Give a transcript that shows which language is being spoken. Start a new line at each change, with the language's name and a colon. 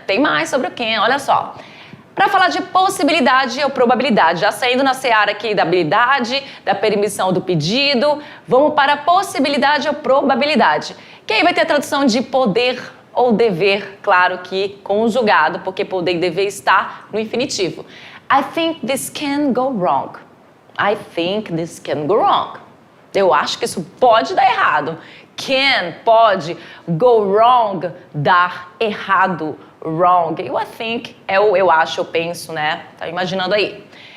Portuguese: Tem mais sobre o can, olha só. Para falar de possibilidade ou probabilidade, já saindo na seara aqui da habilidade, da permissão do pedido, vamos para possibilidade ou probabilidade. Que aí vai ter a tradução de poder ou dever, claro que conjugado, porque poder e dever está no infinitivo.
English: I think this can go wrong. I think this can go wrong.
Portuguese: Eu acho que isso pode dar errado. Can, pode,
English: go wrong,
Portuguese: dar errado. Wrong. E o I think é o eu acho, eu penso, né? Tá imaginando aí.